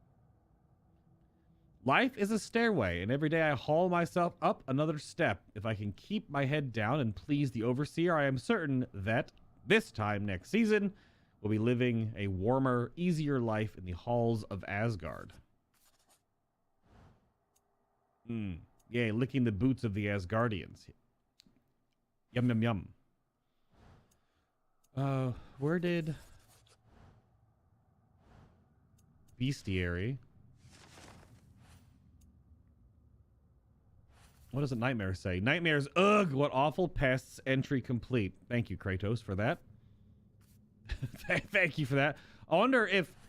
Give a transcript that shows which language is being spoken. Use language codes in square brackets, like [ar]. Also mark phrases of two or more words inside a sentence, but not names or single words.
[en] Life is a stairway, and every day I haul myself up another step. If I can keep my head down and please the Overseer, I am certain that this time next season, we'll be living a warmer, easier life in the halls of Asgard. Yay, licking the boots of the Asgardians. Yum, yum, yum. Where did... Bestiary... What does a nightmare say? Nightmares, ugh, what awful pests. Entry complete. Thank you, Kratos, for that. Thank you for that. I wonder if...